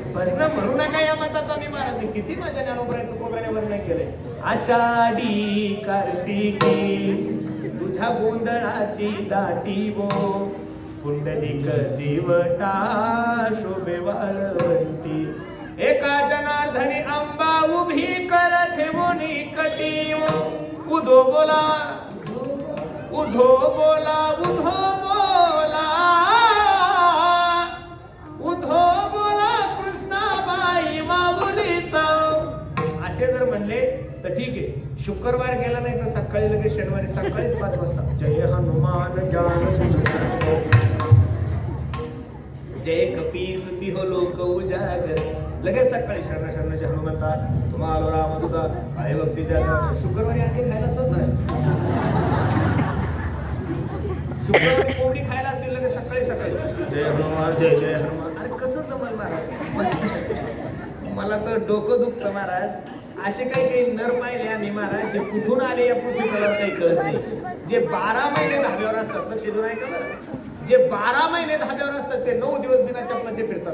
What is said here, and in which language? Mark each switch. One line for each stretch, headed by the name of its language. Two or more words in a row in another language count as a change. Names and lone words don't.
Marathi: भजन म्हणू नका या मताचा मी महाराज. किती माझ्या ज्ञानोबराय तुकोबराने वर्णन केलंय. आषाढी कार्तिकी तुझ्या गोंधळाची दाटी वो पुंडलिक दिवटा शोभे वाळवंती एका जनार्दनी अंबा उभी कर ठेवोनी कटी उधो बोला उधो बोला उधो बोला उधो बोला कृष्णाबाई माऊलीचा असे जर म्हणले तर ठीक आहे. शुक्रवार गेला नाही तर सकाळी लगेच शनिवारी सकाळीच 5 वाजता
Awadhi: जय हनुमान ज्ञान जय कपीस तिहो लोक उजागर
Marathi: लगेच सकाळी शरण शरण जय हनुमंता तुम्हाला रामदूता आहे भक्तीच्या शुक्रवारी आणखी खायला असतात ना शुक्रवारी कोंबडी खायला असतील लगेच सकाळी सकाळी जय हनुमान जय जय हनुमान. अरे कसं जमल महाराज मला तर डोकं दुखतं महाराज. असे काही नर पाहिले आम्ही महाराज जे कुठून आले या पृथ्वीवर काही कळत नाही. जे 12 महिने धाब्यावर असतात लक्ष देऊन ऐका बरं. जे 12 महिने धाब्यावर असतात ते 9 दिवस बिना चपलाचे फिरतात.